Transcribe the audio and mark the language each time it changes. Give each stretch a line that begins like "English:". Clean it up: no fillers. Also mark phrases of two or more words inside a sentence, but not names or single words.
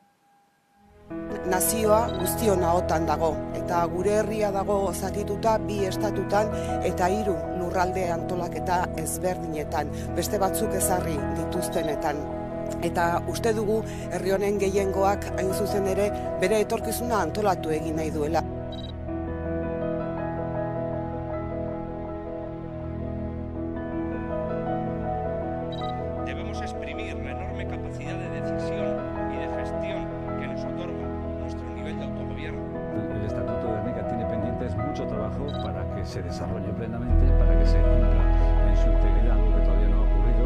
Basque: Nazioa guztion ahotan dago eta gure herria dago zatituta 2 estatutan eta 3 lurralde antolaketa ezberdinetan, beste batzuk ezarri dituztenetan. Eta uste dugu herri honen gehiengoak hain zuzen ere bere etorkizuna antolatu egin nahi duela.
Spanish: Debemos exprimir la enorme capacidad de decisión y de gestión que nos otorga nuestro nivel de autogobierno. El Estatuto de Gernika tiene pendientes mucho trabajo para que se desarrolle plenamente, para que se cumpla en su integridad, algo que todavía no ha ocurrido.